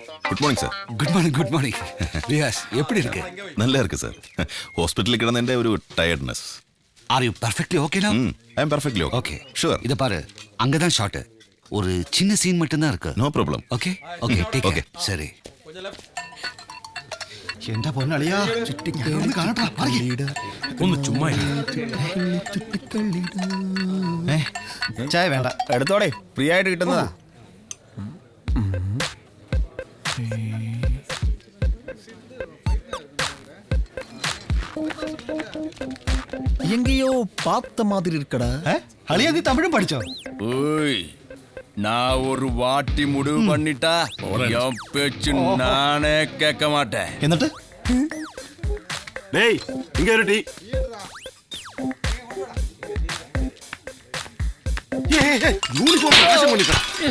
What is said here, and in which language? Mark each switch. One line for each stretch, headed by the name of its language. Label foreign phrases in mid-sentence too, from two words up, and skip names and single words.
English: Good morning sir. Good morning
Tamil: ரியாஸ், எப்படி இருக்கு? நல்லா இருக்கு சார். ஹாஸ்பிட்டலில் கிடந்த ஒரு டயர்ட்னஸ்.
English: Are you perfectly okay now? I am perfectly ஓகே. ஷூர்.
Tamil: இத பாரு, அங்க தான் ஷாட். ஒரு சின்ன சீன் மட்டும் தான் இருக்கு.
English: No problem. Okay okay take okay. சரி.
Malayalam: എന്റെ പൊന്നളിയാ കാണട്ടാ. ഒന്ന് ചുമ്മാ ചായ വേണ്ട, എടുത്തോടെ, ഫ്രീ ആയിട്ട് കിട്ടുന്നതാ.
Tamil: எங்கேயோ பார்த்த மாதிரி இருக்கடா.
Malayalam: അളിയാ നീ തമിഴും പഠിച്ചോ?
Tamil: ஓய், நான் ஒரு வாட்டி முடிவு பண்ணிட்டா என் பேச்சு நானே கேட்க மாட்டேன்.
Malayalam: എന്നിട്ട്
Tamil: டேய் இங்க இரு டீ. யூனிஃபார்ம் நாசம் பண்ணிட்டேன்.